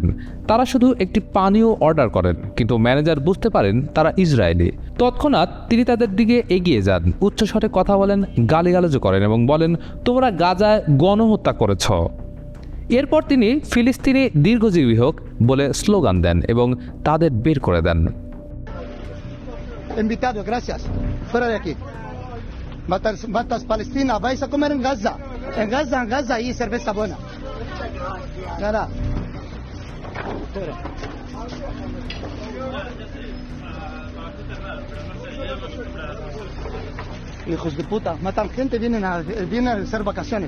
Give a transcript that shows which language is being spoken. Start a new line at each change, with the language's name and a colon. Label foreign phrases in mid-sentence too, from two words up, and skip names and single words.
Bangla: তারা শুধু একটি পানীয় অর্ডার করেন, কিন্তু ম্যানেজার বুঝতে পারেন তারা ইসরায়েলি। তৎক্ষণাৎ তিনি তাদের দিকে এগিয়ে যান, উচ্চস্বরে কথা বলেন, গালিগালাজও করেন এবং বলেন, তোমরা গাজায় গণহত্যা করেছ। এরপর তিনি ফিলিস্তিনি দীর্ঘজীবী হোক বলে স্লোগান দেন এবং তাদের বের করে দেন।
Spanish: Invitado, gracias. Fuera de aquí. Matas Palestina, vais a comer en Gaza. En Gaza hay cerveza buena. Nada. Fuera. Hijos de puta, matan gente, vienen a hacer vacaciones.